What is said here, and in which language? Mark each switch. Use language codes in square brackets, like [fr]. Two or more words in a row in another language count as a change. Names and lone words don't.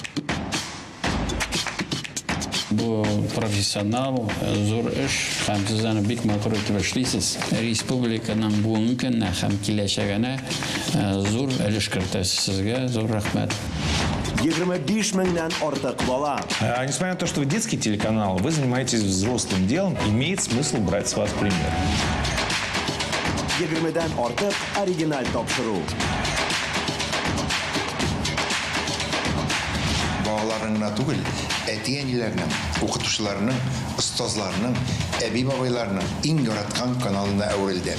[tt] Бу профессионал, зур эш, һәм сез аны бик матур итеп эшлисез. Республиканың бүгенге көненә һәм киләчәгенә зур өлеш кертәсез. Сезгә зур рәхмәт. 25 меңнән артык бала. [ru] Несмотря на то, что вы детский телеканал, вы занимаетесь взрослым делом, имеет смысл брать с вас пример. [tt] 20-дән артык оригиналь тапшыру. Балаларның гына түгел, әти-әниләрнең, укытучыларның, остазларның, әби-бабайларның иң яраткан каналына әверелде.